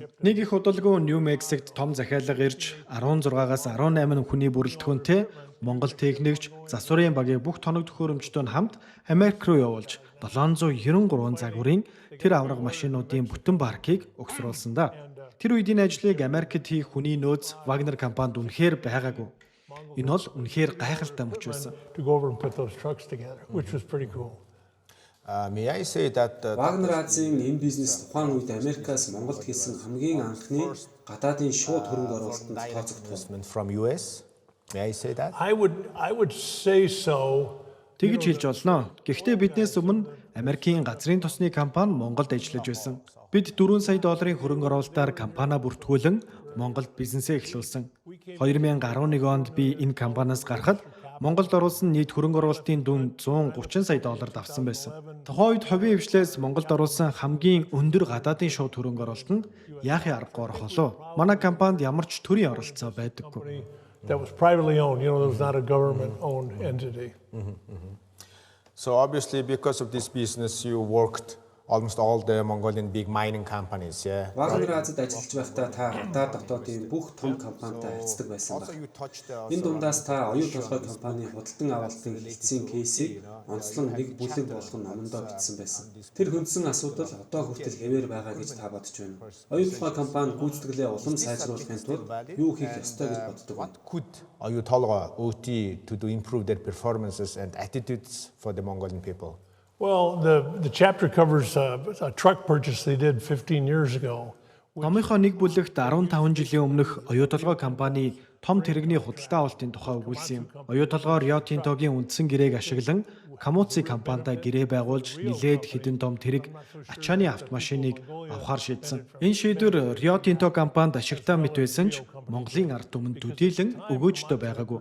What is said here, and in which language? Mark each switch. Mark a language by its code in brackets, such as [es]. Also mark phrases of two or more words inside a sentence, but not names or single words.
[mn] Нэг их удалгүй Нью Мексикт том захиалга ирж 16-аас 18 хүний бүрэлдэхүүнтэй Монгол техникч засварын багийн бүх тоног төхөөрөмжтэй хамт Америк руу явуулж 793 загварын тэр авраг машинуудын бүтэн паркийг угсруулсан да. Тэр үеийн ажлыг Америкт хийх хүний нөөц Вагнер компанид үнэхээр байгаагүй. Энэ бол үнэхээр гайхалтай мөч байсан. [en] to go over and put those trucks together, which was pretty cool. May I say that [mn] Вагнер Азийн энэ бизнес тухайн үед Америкаас Монголд хийсэн хамгийн анхны гадаадын шууд хөрөнгө оруулалтанд тооцогдсон. [en] investment from US? May I say that? I would say so. [mn] Тэгж хэлж болно. Гэхдээ биднээс өмнө Америкийн газрын тосны компани Монголд ажиллаж байсан. Бид 4 сая долларын хөрөнгө оруулалтаар компаниа бүртгүүлэн Монголд бизнесээ эхлүүлсэн. 2011 онд би энэ компаниас гарахад Монголд оруулсан нийт хөрөнгө оруулалтын дүн 130 сая долларт авсан байсан. Тухайн үед хувийн хвшлээс Монголд оруулсан хамгийн өндөр гадаадын шууд хөрөнгө оруулалтанд яахын аргагүй орох болов. Манай компанид ямар ч төрийн оролцоо байдаггүй. [en] That was privately owned. You know, there was not a government-owned entity. So obviously because of this business you worked almost all the Mongolian big mining companies, yeah. [mn] Вагнер Азид ажиллаж байхдаа та гадаад дотоодын бүх том компанитай харьцдаг байсан [en] Also [mn] байна. [en] you touched [mn] Энэ дундаас та оюун толгой компани худалдан авалтын хэлтсийн кейсийг онцлон нэг бүлэг болгон номондоо бичсэн байсан. Тэр хөндсөн асуудал одоо хүртэл хэвээр байгаа гэж та бодож байна. Оюун толгой компани гүйцэтгэлээ улам сайжруулахын тулд юу хийх ёстой гэж боддог вэ? [en] could you tell OT to improve their performances and attitudes for the Mongolian people? Well, the chapter covers a truck purchase they did 15 years ago. [mn] Номынхоо нэг бүлэгт 15 жилийн өмнөх оюун толгой компани том тэрэгний худалдаа авалтын тухай өгүүлсэн юм. Оюун толгой Rio Tinto-гийн үндсэн гэрээг ашиглан Камуци компанитай гэрээ байгуулж нилээд хэдэн том тэрэг ачааны автомашиныг авахар шийдсэн. Энэ шийдвэр Rio Tinto компанид ашигтай мэт байсан ч Монголын ард түмэнд төдийлөн өгөөжтэй байгаагүй.